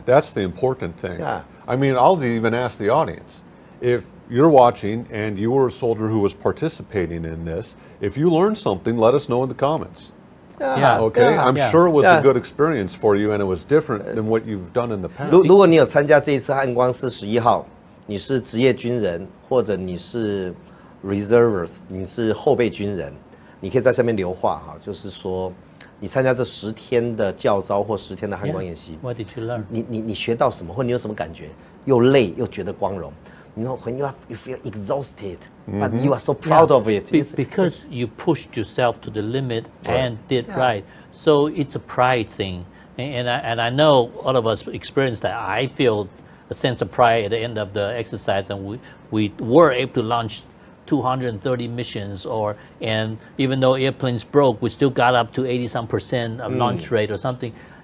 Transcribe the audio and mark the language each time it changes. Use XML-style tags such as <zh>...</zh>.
<en>That's the important thing. Yeah. I mean, I'll even ask the audience, if you're watching and you were a soldier who was participating in this, if you learned something, let us know in the comments. Okay, I'm sure it was a good experience for you, and it was different than what you've done in the past.</en> <zh>如果你有参加这一次汉光41号，你是职业军人，或者你是 reservists， 你是后备军人，你可以在下面留话哈，就是说你参加这10天的教召或10天的汉光演习</zh> <en>What did you learn?</en> <zh>你学到什么，或你有什么感觉？又累又觉得光荣。</zh> <en>You know, when you feel exhausted, but you are so proud of it. Because you pushed yourself to the limit and did right. So it's a pride thing. And I know all of us experienced that. I feel a sense of pride at the end of the exercise, and we were able to launch 230 missions, and even though airplanes broke, we still got up to 80-some% of launch rate or something.</en>